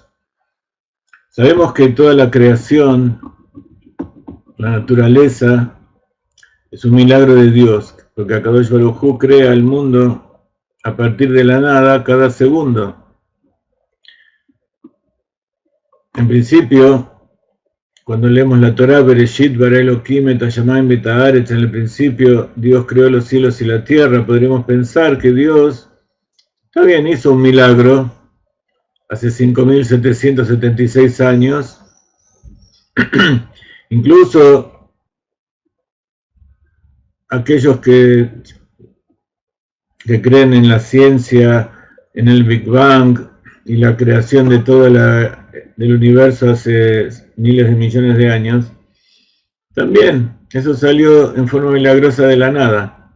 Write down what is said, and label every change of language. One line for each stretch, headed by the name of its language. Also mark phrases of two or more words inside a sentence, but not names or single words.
Spanish: Sabemos que toda la creación, la naturaleza, es un milagro de Dios, porque
Hebrew: הקדוש ברוך הוא
Spanish: crea el mundo a partir de la nada cada segundo. En principio, cuando leemos la Torá,
Hebrew: בראשית ברא אלהים את השמים ואת הארץ,
Spanish: en el principio Dios creó los cielos y la tierra, podríamos pensar que Dios, está bien, hizo un milagro hace 5.776 años, incluso aquellos que creen en la ciencia, en el Big Bang y la creación de del universo hace miles de millones de años, también eso salió en forma milagrosa de la nada.